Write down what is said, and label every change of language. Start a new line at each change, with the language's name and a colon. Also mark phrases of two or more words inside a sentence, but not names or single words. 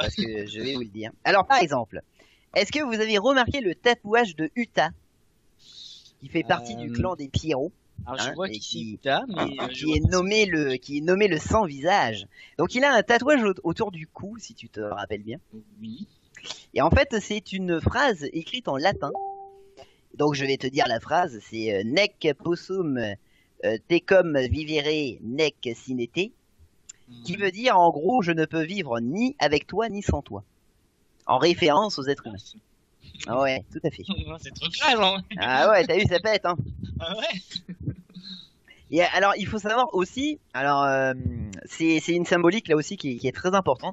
French: Parce que je vais vous le dire. Alors par exemple, est-ce que vous avez remarqué le tatouage de Uta qui fait partie du clan des Pierrots? alors je Hein, vois et qui c'est Uta, mais je qui vois est pas nommé le sans visage. Donc il a un tatouage autour du cou, si tu te rappelles bien. oui. Et en fait, c'est une phrase écrite en latin. Donc je vais te dire la phrase, c'est
Latin: nec possum tecum vivere nec sine te,
French: qui veut dire en gros je ne peux vivre ni avec toi ni sans toi. en référence aux êtres humains. Ah ouais, tout à fait. C'est trop classe, hein. Ah ouais, t'as vu, ça pète, hein. Ah ouais. Et alors, il faut savoir aussi, alors c'est une symbolique là aussi qui est très importante.